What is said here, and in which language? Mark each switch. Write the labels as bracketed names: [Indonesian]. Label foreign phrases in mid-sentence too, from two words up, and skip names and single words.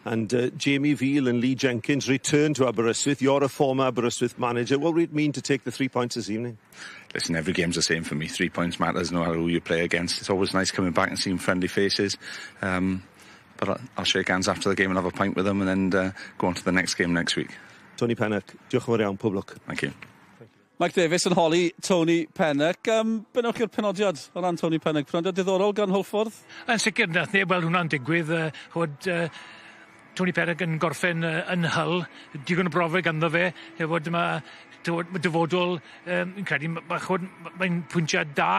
[English] And Jamie Veal and Lee Jenkins return to Aberystwyth. You're a former Aberystwyth manager. What would it mean to take the 3 points this evening? Listen, every game's the same for me. 3 points matters no matter who you play against. It's always nice coming back and seeing friendly faces. But I'll shake hands after the game and have a pint with them and then go on to the next game next week. [Welsh] Tony Pennock, diolch yn fawr iawn, pob lwc. [English] Thank you. [Welsh] Mike Davies yn holi Tony Pennock. Benwch chi'r penodiad o ran Tony Pennock? Penodiad diddorol gan Holffordd? Yn sicr, nath neb weld hwnna'n digwydd. Tony Pennock yn gorffen yn Hull. Digon o brofiad ganddo fe. Mae dyfodol, yn credu, mae'n pwyntiad da.